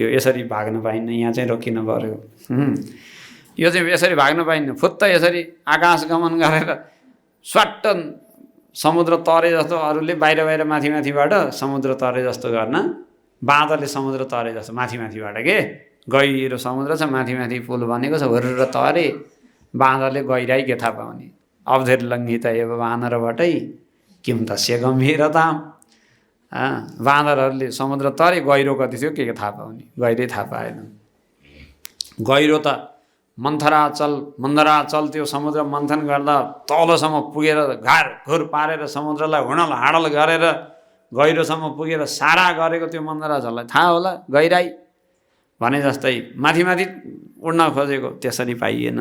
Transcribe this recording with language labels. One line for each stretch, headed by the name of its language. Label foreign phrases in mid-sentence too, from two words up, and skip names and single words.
Nepali: यसरी भाग्न पाइन्न, यहाँ चाहिँ रोकिन पर्यो। यो चाहिँ यसरी भाग्न पाइन्न, फुत्तै यसरी आकाश गमन गरेर स्वाट्ट समुद्र तरे जस्तो अरूले बाहिर बाहिर माथि माथिबाट समुद्र तरे जस्तो गर्न, बाँदरले समुद्र तरे जस्तो माथि माथिबाट के गहिरो समुद्र छ, माथि माथि पुल बनेको छ, हुर्र तरे बाँदरले गहिराई के थाहा पाउने।
Sanskrit: अवधेर लङ्घित एव वानरबाटै किम तस्य गम्भीरताम।
Nepali: बाँदरहरूले समुद्र तरे, गहिरो कति थियो के थाहा पाउने, गहिरै थाहा पाएन। गहिरो त मन्थराचल त्यो समुद्र मन्थन गर्दा तलसम्म पुगेर घार घुर पारेर समुद्रलाई हुडल हाडल गरेर गहिरोसम्म पुगेर सारा गरेको त्यो मन्थराचललाई थाहा होला गहिराई भने जस्तै माथि माथि उड्न खोजेको, त्यसरी पाइएन।